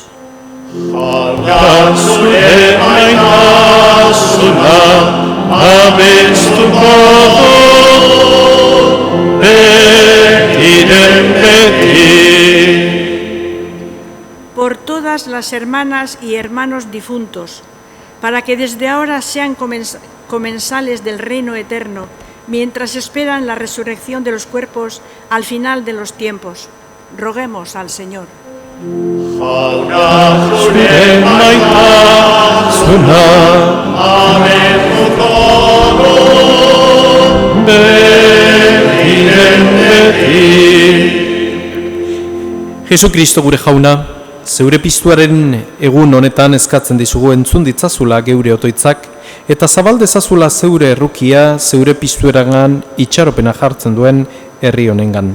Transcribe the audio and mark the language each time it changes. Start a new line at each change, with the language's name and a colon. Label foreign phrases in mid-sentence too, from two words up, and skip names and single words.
Basque: Jauna zure maitasuna abestuko betiren beti.
Spanish: Por todas las hermanas y hermanos difuntos, para que desde ahora sean comensales del reino eterno, mientras esperan la resurrección de los cuerpos al final de los tiempos. Roguemos al Señor.
Basque: Jauna zure maitasuna abestuko betiren beti. Jesukristo gure jauna, zeure piztuaren egun honetan eskatzen dizugu entzun ditzazula geure otoitzak, eta zabaldezazula zeure errukia, zeure piztuerangan itxaropena jartzen duen herri honengan.